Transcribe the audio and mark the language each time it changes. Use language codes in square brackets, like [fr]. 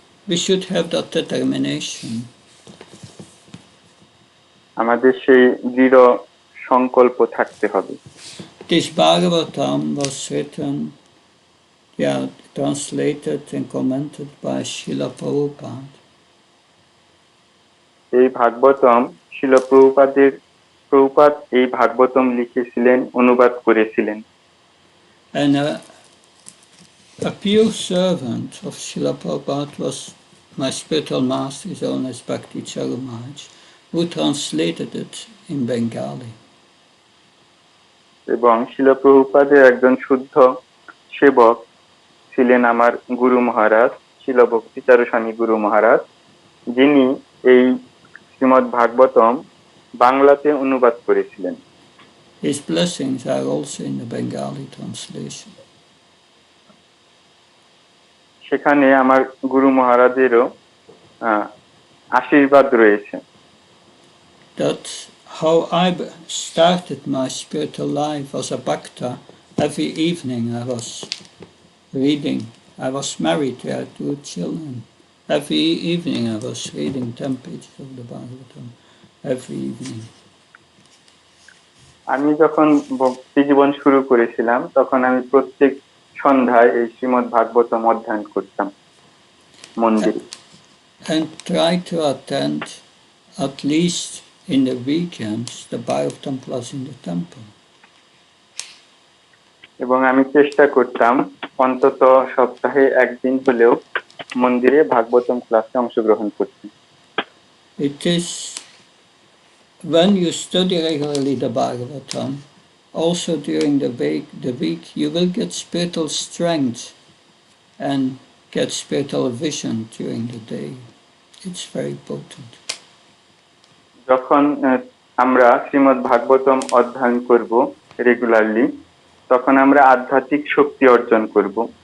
[en] We should have that determination. [bn] আমাদের সেই দৃঢ় সংকল্প থাকতে হবে। [en] This Bhagavatam was written, translated and commented by Srila Prabhupada. [bn] এই ভাগবতম শিল প্রভুপাদ এই ভাগবতম লিখেছিলেন, অনুবাদ করেছিলেন। [en] And a pure servant of Srila Prabhupada was my spiritual master, His Holiness Bhakti Charu Maharaj, who translated it in Bengali. [bn] এবং শিল প্রভুপাদের একজন শুদ্ধ সেবক ছিলেন আমার গুরু মহারাজ, শিল ভক্তি চারু স্বামী গুরু মহারাজ, যিনি এই শ্রীমদ ভাগবতম বাংলাতে অনুবাদ করেছিলেন। [en] His blessings are also in the Bengali translation. [bn] সেখানে আমার গুরু মহারাজেরও আশীর্বাদ রয়েছে। [en] That's how I started my spiritual life as a bhakta. Every evening I was reading. I was married, I had 2 children. Every evening I was reading 10 pages of the Bhagavatam. Every evening. [bn] আমি যখন ভক্তি জীবন শুরু করেছিলাম তখন আমি প্রত্যেক সন্ধ্যায় এই শ্রীমদ্ ভাগবতম অধ্যয়ন করতাম মন্দিরে। [en] And try to attend at least in the weekends the Bhagavatam class in the temple. [bn] এবং আমি চেষ্টা করতাম অন্তত সপ্তাহে একদিন হলেও মন্দিরে ভাগবতম ক্লাসে অংশগ্রহণ করতে। [en] It is when you study regularly the Bhagavatam, also during the week, you will get spiritual strength and get spiritual vision during the day. It's very important. [bn] যখন আমরা শ্রীমদ্ ভাগবতম অধ্যয়ন করব রেগুলারলি, তখন আমরা আধ্যাত্মিক শক্তি অর্জন করব।